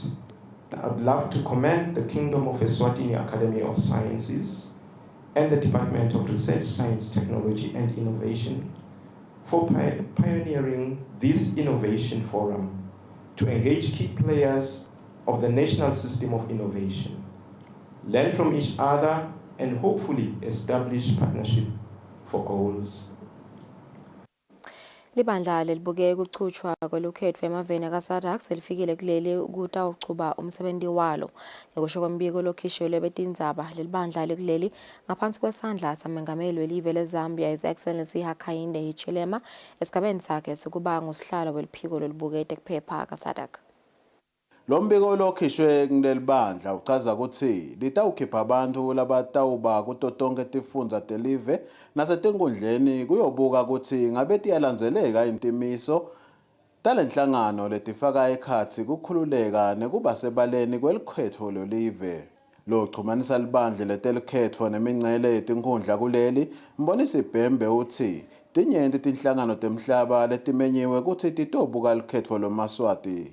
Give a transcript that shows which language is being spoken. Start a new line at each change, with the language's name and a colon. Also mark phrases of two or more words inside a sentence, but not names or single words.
English: I'd love to commend the Kingdom of Eswatini Academy of Sciences and the Department of Research, Science, Technology and Innovation for pioneering this innovation forum to engage key players of the national system of innovation, learn from each other, and hopefully establish partnership for goals.
Swati: Libandla lelibuke ukuchutshwa kwelukhetho emaveni aka-SADC selifikile kuleli ukutawuchuba umsebenzi walo. Ngekusho kombiko lokhishwe betindzaba lelibandla likuleli ngaphansi kwesandla samengameli welive leZambia
English: His Excellency
Swati: Hakainde Hichilema esigabeni sakhe sokuba ngusihlalo weliphiko lolibuke tekuphepha ka-SADC. Lo mbiko lokhishwe kuleli bandla uchaza ukuthi litawukhipha abantu labatawuba kuto tonke tifundza telive nasetinkundleni kuyobuka ukuthi ngabe tiyalandzeleka intimiso talenhlangano letifaka ekhatsi kukhululeka nekuba sebaleni kwelikhetho lolive. Lo chumanisa libandla letelikhetho nemingcele yetinkundla kuleli mbonisa ibhembe uthi tinyenti tinhlangano temhlaba letimenyiwe ukuthi titobuka likhetho loMaswati.